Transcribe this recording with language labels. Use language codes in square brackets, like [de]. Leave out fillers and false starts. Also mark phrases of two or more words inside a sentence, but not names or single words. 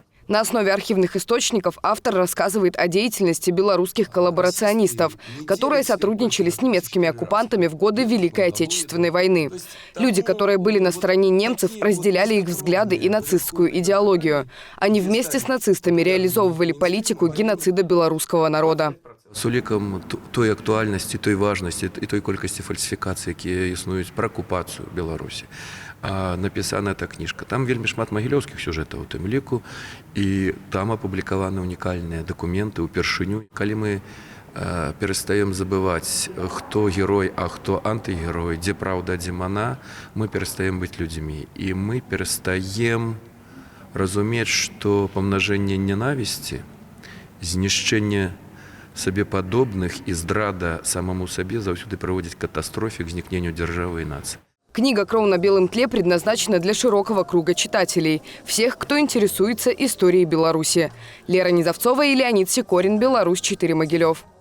[ru] На основе архивных источников автор рассказывает о деятельности белорусских коллаборационистов, которые сотрудничали с немецкими оккупантами в годы Великой Отечественной войны. Люди, которые были на стороне немцев, разделяли их взгляды и нацистскую идеологию. Они вместе с нацистами реализовывали политику геноцида белорусского народа. [be] З улікам той актуальнасці, той важнасці і той колькасці фальсіфікацый, якія існуюць пра акупацыю Беларусі. Напісана эта кніжка. Там вельмі шмат магілёўскіх сюжэтаў у тым ліку, і там апублікаваны унікальныя дакументы ўпершыню. Калі мы перестаем забываць, хто герой, а хто антыгерой, дзе праўда, дзе мана, мы перестаем быць людзьмі. І мы перестаем разумець, што памнажэнне ненавісці, знішчэнне сабе падобных і здрада самому сабе заўсёды прыводзіць к катастрофе, к знікненню дзяржавы і нацыі. [ru] Книга «Кроу на белом тле» предназначена для широкого круга читателей, всех, кто интересуется историей Беларуси. Лера Низовцова и Леонид Сикорин, Беларусь, 4, Могилев.